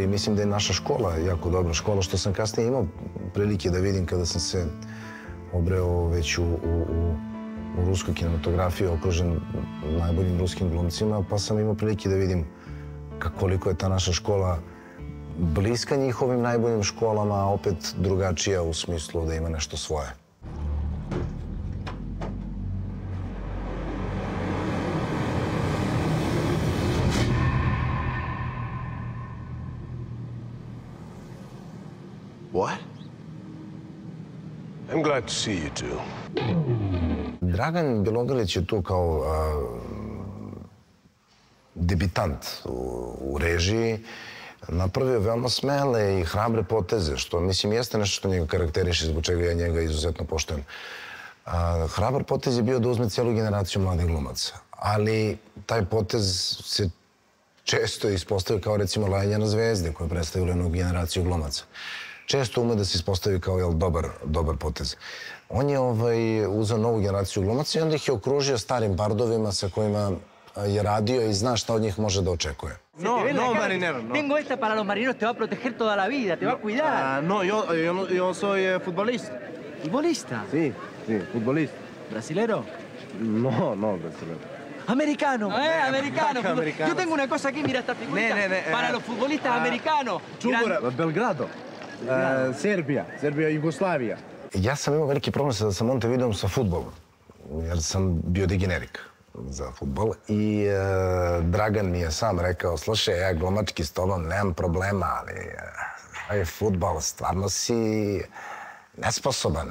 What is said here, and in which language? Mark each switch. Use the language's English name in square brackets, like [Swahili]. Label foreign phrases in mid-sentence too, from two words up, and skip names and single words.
[Serbian] Mislim da je naša škola jako dobra škola, što sam kasnije imao prilike da vidim kada sam se obreo već u ruskoj kinematografiji, okružen najboljim ruskim glumcima, pa sam imao prilike da vidim koliko je ta naša škola bliska njihovim najboljim školama, a opet drugačija u smislu da ima nešto svoje. [English] What? I'm glad to see you two. [Serbian] Dragan Bjelogrlić je tu kao debitant u režiji. Napravio veoma smele i hrabre poteze, što mislim jeste nešto što njega karakteriše, zbog čega ja njega izuzetno poštujem. Hrabar potez je bio da uzme cijelu generaciju mladih glumaca, ali taj potez se često ispostavio kao recimo Lajanje na zvezde, koje predstavili jednu generaciju glumaca. Često ume da se ispostavi kao dobar potez. On je uzeo novu generaciju glumaca i onda ih je okružio starim bardovima sa kojima je radio i zna šta od njih može da očekuje. [Spanish] No, marinero, no. Tengo esta para los marineros, te va a proteger toda la vida, te va a cuidar. No, yo soy futbolista. ¿Futbolista? Sí, futbolista. ¿Brasilero? No, brasilero. ¡Americano! ¡Americano! Americano. Yo tengo una cosa aquí, mira esta figurita. Para los futbolistas americanos. Belgrado. Serbija, Jugoslavija. [Serbian] Ja sam imao veliki problem sa Montevideom sa fudbalom, jer sam bio degenerik za fudbal i Dragan mi je sam rekao, slušaj, ja glumački s tobom nemam problema, ali fudbal stvarno si nesposoban.